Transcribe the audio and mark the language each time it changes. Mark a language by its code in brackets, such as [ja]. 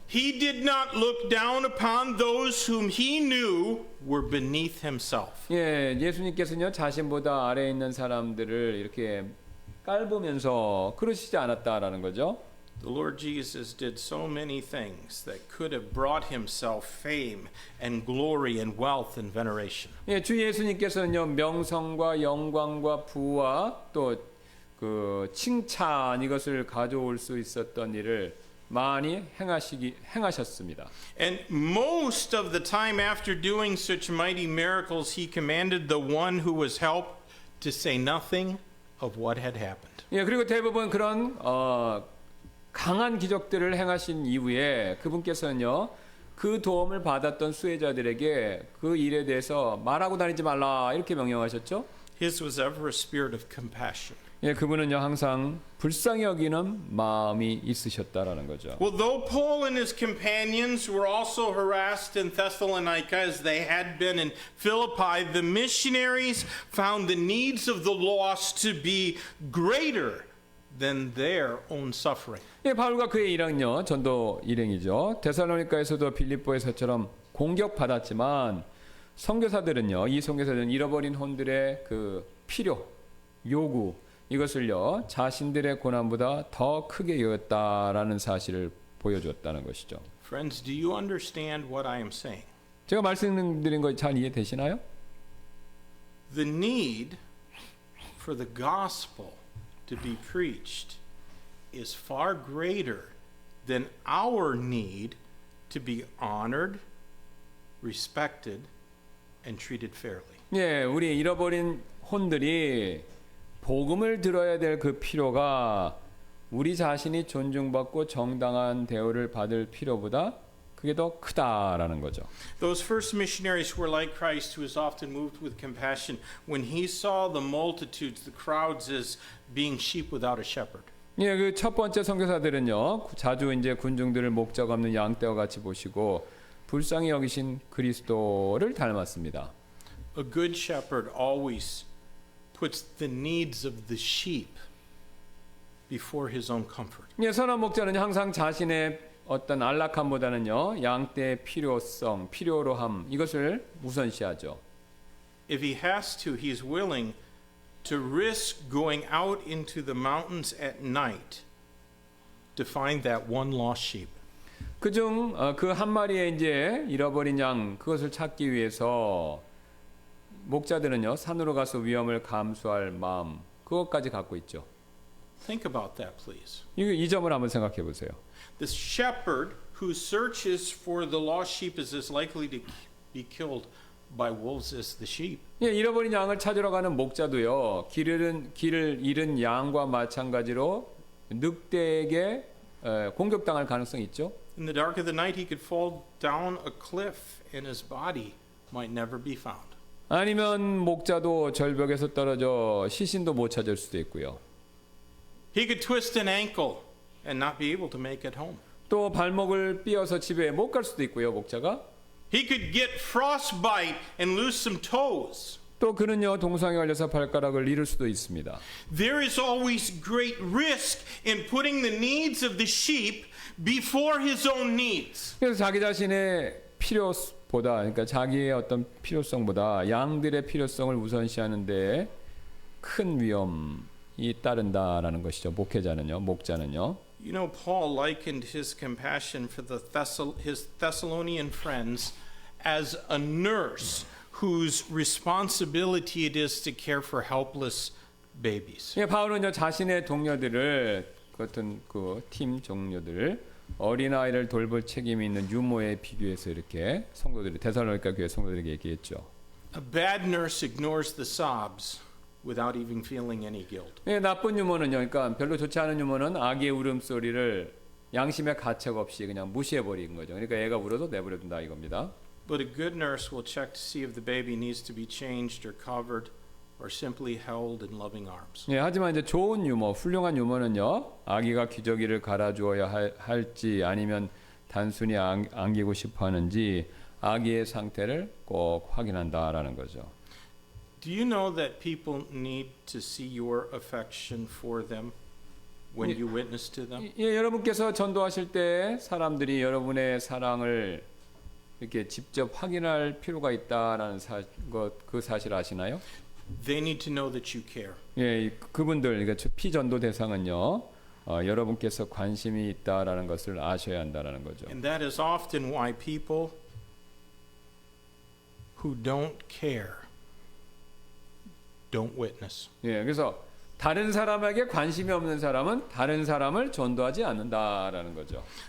[en] He did not look down upon those whom he knew were beneath himself. [ko] 예, 예수님께서는요 자신보다 아래에 있는 사람들을 이렇게 깔보면서 그러시지 않았다라는 거죠. [en] The Lord Jesus did so many things that could have brought himself fame and glory and wealth and veneration. [ko] 예, 주 예수님께서는요 명성과 영광과 부와 또 그 칭찬 이것을 가져올 수 있었던 일을 많이 행하셨습니다. [en] And most of the time after doing such mighty miracles, he commanded the one who was helped to say nothing of what had happened. [ko] 예, 그리고 대부분 그런 강한 기적들을 행하신 이후에 그분께서는요, 그 도움을 받았던 수혜자들에게 그 일에 대해서 말하고 다니지 말라 이렇게 명령하셨죠. [en] His was ever a spirit of compassion. [ko] 예, 그분은요 항상 불쌍히 여기는 마음이 있으셨다라는 거죠. [en] Well, though Paul and his companions were also harassed in Thessalonica as they had been in Philippi, the missionaries found the needs of the lost to be greater than their own suffering. [ko] 예, 바울과 그의 일행요 전도 일행이죠. 데살로니가에서도 빌립보에서처럼 공격받았지만 선교사들은요, 이 선교사들은 잃어버린 혼들의 그 필요, 요구 이것을요 자신들의 고난보다 더 크게 여겼다라는 사실을 보여주었다는 것이죠. [en] Friends, do you understand what I am saying? [ko] 제가 말씀드린 거 잘 이해되시나요? [en] The need for the gospel to be preached is far greater than our need to be honored, respected, and treated fairly. [ko] 예, 우리 잃어버린 혼들이 복음을 들어야 될 그 필요가 우리 자신이 존중받고 정당한 대우를 받을 필요보다 그게 더 크다라는 거죠. [en] Those first missionaries were like Christ, who was often moved with compassion when he saw the multitudes, the crowds, as being sheep without a shepherd. [ko] 예, 그 첫 번째 선교사들은요 자주 이제 군중들을 목적 없는 양떼와 같이 보시고 불쌍히 여기신 그리스도를 닮았습니다. [en] A good shepherd always puts the needs of the sheep before his own comfort. [ko] 예, 선한 목자는 항상 자신의 어떤 안락함보다는요 양떼의 필요성, 필요로함 이것을 우선시하죠. [en] If he has to, he is willing to risk going out into the mountains at night to find that one lost sheep. [ko] 그중 그 한 마리의 이제 잃어버린 양 그것을 찾기 위해서 목자들은요 산으로 가서 위험을 감수할 마음 그것까지 갖고 있죠. [en] Think about that, please. [ko] 이 점을 한번 생각해 보세요. [en] The shepherd who searches for the lost sheep is as likely to be killed by wolves as the sheep. [ko] 예, 잃어버린 양을 찾으러 가는 목자도요 길을 잃은 양과 마찬가지로 늑대에게 공격당할 가능성이 있죠. [en] In the dark of the night, he could fall down a cliff and his body might never be found. [ko] 아니면 목자도 절벽에서 떨어져 시신도 못 찾을 수도 있고요. [en] He could twist an ankle and not be able to make it home. [ko] 또 발목을 삐어서 집에 못 갈 수도 있고요, 목자가. [en] He could get frostbite and lose some toes. [ko] 또 그는요 동상에 걸려서 발가락을 잃을 수도 있습니다. [en] There is always great risk in putting the needs of the sheep before his own needs. [ko] 그래서 자기 자신의 필요보다, 그러니까 자기의 어떤 필요성보다 양들의 필요성을 우선시하는데 큰 위험이 따른다라는 것이죠. 목회자는요, 목자는요. [en] You know, Paul likened his compassion for his Thessalonian friends as a nurse whose responsibility it is to care for helpless babies. [ko] 예, 바울은요 자신의 동료들을 같은 그 팀 종료들 어린 아이를 돌볼 책임이 있는 유모에 비교해서 이렇게 성도들이 데살로니가 교회 성도들에게 얘기했죠. [en] A bad nurse ignores the sobs without even feeling any guilt. [ko] 예, 나쁜 유모는요, 그러니까 별로 좋지 않은 유모는 아기의 울음소리를 양심의 가책 없이 그냥 무시해 버리는 거죠. 그러니까 애가 울어도 내버려 둔다 이겁니다. [en] But a good nurse will check to see if the baby needs to be changed or covered or simply held in loving arms. [ko] 예, 하지만 이제 좋은 유모, 훌륭한 유모는요, 아기가 기저귀를 갈아주어야 할지 아니면 단순히 안기고 싶어 하는지 아기의 상태를 꼭 확인한다라는 거죠. [en] Do you know that people need to see your affection for them when you witness to them? [ko] 예, 여러분께서 전도하실 때 사람들이 여러분의 사랑을 이렇게 직접 확인할 필요가 있다라는 그 사실 아시나요? [en] They need to know that you care. [ko] 예, 그분들, 그러니까 피전도 대상은요, 여러분께서 관심이 있다라는 것을 아셔야 한다라는 거죠. [en] And that is often why people who don't care don't witness. [ko] 예, 그래서 다른 사람에게 관심이 없는 사람은 다른 사람을 전도하지 않는다라는 거죠.